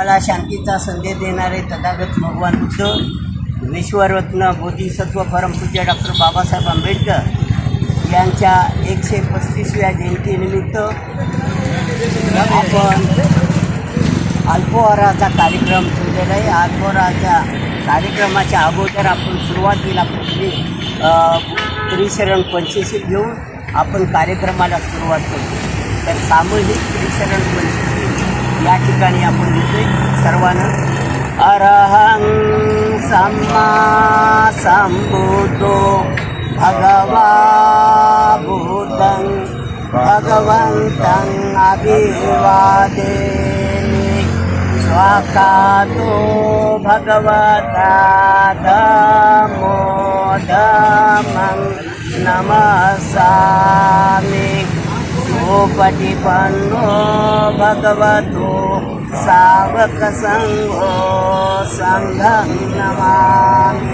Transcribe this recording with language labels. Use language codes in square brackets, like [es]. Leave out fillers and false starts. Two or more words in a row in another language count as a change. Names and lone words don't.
[mr] शांतीचा संदेश देणारे तथागत भगवान बुद्ध, विश्वरत्न बोधिसत्व परमपूज्य डॉक्टर बाबासाहेब आंबेडकर यांच्या 135व्या जयंतीनिमित्त आपण अल्पोहाराचा कार्यक्रम ठेवलेला आहे. अल्पोहाराच्या कार्यक्रमाच्या अगोदर आपण सुरुवातीला त्रिशरण पंचशील घेऊन आपण कार्यक्रमाला सुरुवात करतो. तर सामूहिक त्रिशरण पंचशील या ठिकाणी आपण घेतोय सर्वांना. [pi] अरहं सम्मा संबुद्धो भगवा बुद्धं भगवन्तं अभिवादेमि स्वाकातो भगवता धम्मो धम्मं नमस्सामि सुपटिपन्नो भगवतो सावकसंघो संघं नमामि.